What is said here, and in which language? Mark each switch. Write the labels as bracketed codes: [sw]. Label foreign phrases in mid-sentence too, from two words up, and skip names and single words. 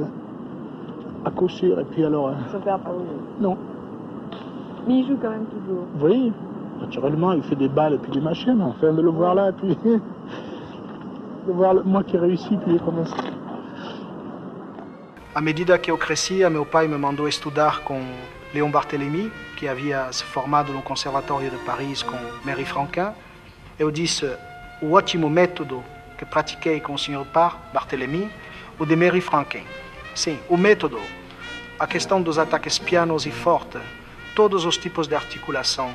[fr] À coup sûr, et puis alors... Son père n'a pas voulu. Non. Mais il joue quand même toujours. Oui, naturellement, il fait des balles et puis des machines. Enfin, de le voir là, et puis... de voir moi qui réussis, puis il commence. [pt] À medida que eu crescia, meu pai me mandou estudar com Léon Barthélemy, que havia se formado no Conservatório de Paris com Mary Franquin. Eu disse, o ótimo método que pratiquei com o Sr. Barthélemy, o de Mary Franquin. Sim, o método, a questão dos ataques pianos e fortes, todos os tipos de articulação.